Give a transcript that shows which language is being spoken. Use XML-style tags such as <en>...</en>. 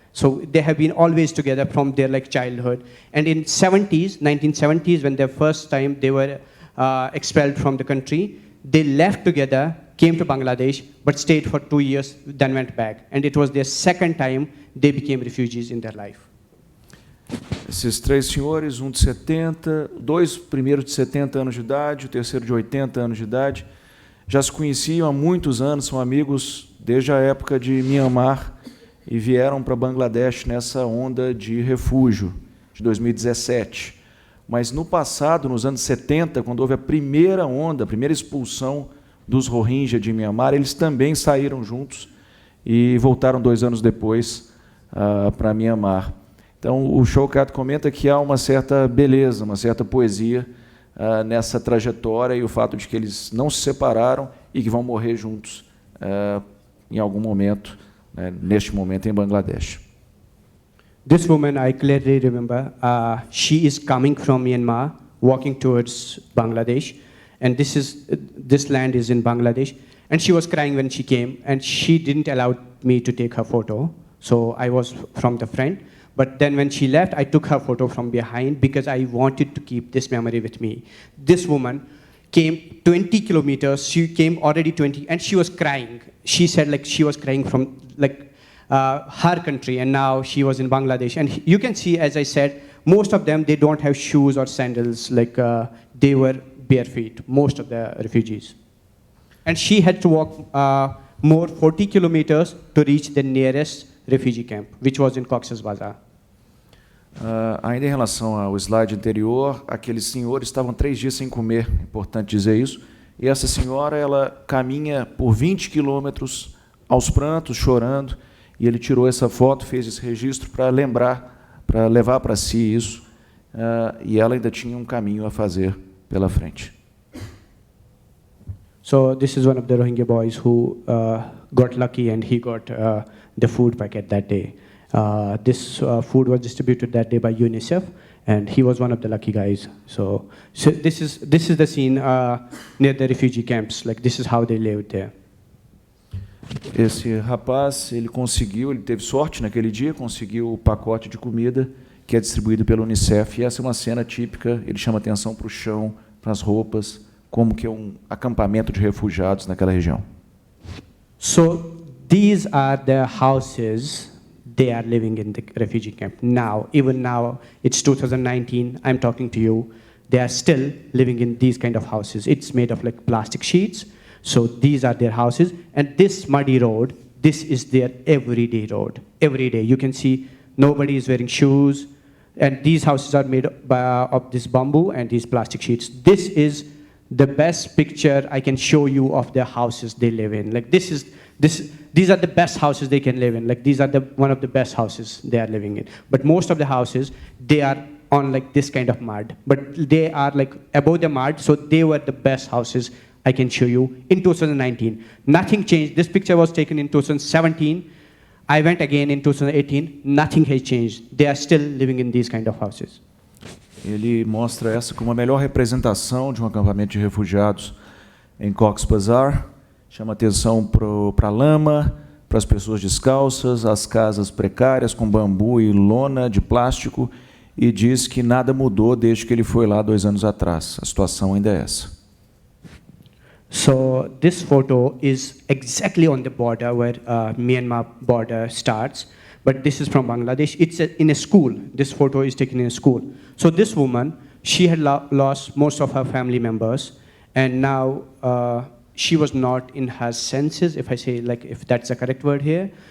<en>So they have been always together from their childhood. And in 1970s, when the first time they were expelled from the country, they left together, came to Bangladesh, but stayed for 2 years, then went back. And it was their second time they became refugees in their life.</en> <pt>Esses três senhores, um de 70, dois primeiros de 70 anos de idade, o terceiro de 80 anos de idade, já se conheciam há muitos anos, são amigos desde a época de Mianmar e vieram para Bangladesh nessa onda de refúgio de 2017. Mas no passado, nos anos 70, quando houve a primeira onda, a primeira expulsão dos Rohingya de Mianmar, eles também saíram juntos e voltaram 2 anos depois para Mianmar. Então, o Showkat comenta que há uma certa beleza, uma certa poesia nessa trajetória e o fato de que eles não se separaram e que vão morrer juntos em algum momento, neste momento em Bangladesh.</pt> <en>This woman, I clearly remember, she is coming from Myanmar, walking towards Bangladesh, and this land is in Bangladesh, and she was crying when she came, and she didn't allow me to take her photo, so I was from the front. But then when she left, I took her photo from behind because I wanted to keep this memory with me. This woman came 20 kilometers, she came already 20, and she was crying. She said she was crying from her country, and now she was in Bangladesh. And you can see, as I said, most of them, they don't have shoes or sandals, they were bare feet, most of the refugees. And she had to walk more 40 kilometers to reach the nearest refugee camp, which was in Cox's Bazar.</en> <pt>Ainda em relação ao slide anterior, aqueles senhores estavam 3 dias sem comer, é importante dizer isso, e essa senhora, ela caminha por 20 quilômetros aos prantos, chorando, e ele tirou essa foto, fez esse registro para lembrar, para levar para si isso, e ela ainda tinha um caminho a fazer pela frente.</pt> <en>So this is one of the Rohingya boys who got lucky, and he got the food packet that day. This food was distributed that day by UNICEF, and he was one of the lucky guys. So this is the scene near the refugee camps. This is how they lived there.</en> <pt>Esse rapaz, ele teve sorte naquele dia, conseguiu o pacote de comida que é distribuído pelo UNICEF, e essa é uma cena típica, ele chama atenção para o chão, para as roupas, como que é um acampamento de refugiados naquela região.</pt> <en>So these are the houses they are living in the refugee camp now. Even now, it's 2019, I'm talking to you, they are still living in these kind of houses. It's made of plastic sheets. So these are their houses, and this muddy road, this is their everyday road. Every day, you can see nobody is wearing shoes, and these houses are made of this bamboo and these plastic sheets. This is the best picture I can show you of the houses they live in. These are the best houses they can live in. These are one of the best houses they are living in. But most of the houses, they are on this kind of mud. But they are above the mud, so they were the best houses I can show you in 2019. Nothing changed. This picture was taken in 2017. I went again in 2018. Nothing has changed. They are still living in these kind of houses.</en> <pt>Ele mostra essa como a melhor representação de um acampamento de refugiados em Cox's Bazar. Chama atenção para a lama, para as pessoas descalças, as casas precárias com bambu e lona de plástico, e diz que nada mudou desde que ele foi lá 2 anos atrás. A situação ainda é essa.</pt> <en>So this photo is exactly on the border where Myanmar border starts, but this is from Bangladesh. It's in a school. This photo is taken in a school. So this woman, she had lost most of her family members, and now she was not in her senses, if I say, like, if that's the correct word here.</en>